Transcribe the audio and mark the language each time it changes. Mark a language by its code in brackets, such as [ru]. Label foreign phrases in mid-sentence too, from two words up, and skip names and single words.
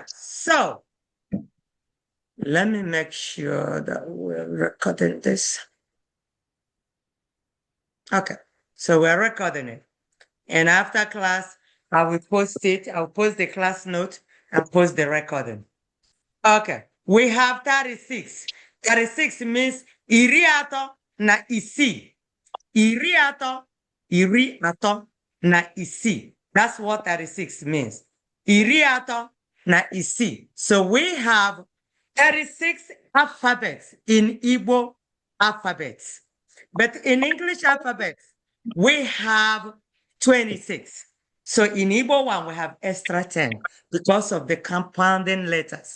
[en] So let me make sure that we're recording this. Okay. So we're recording it. And after class, I will post it. I'll post the class note and post the recording. Okay. We have 36. 36 means [ig] iri atọ na isi. Iri atọ na isi. [en] That's what 36 means. [ig] Iri atọ na isi. [en] So we have 36 alphabets in Igbo alphabets. But in English alphabets, we have 26. So in Igbo one, we have extra 10 because of the compounding letters.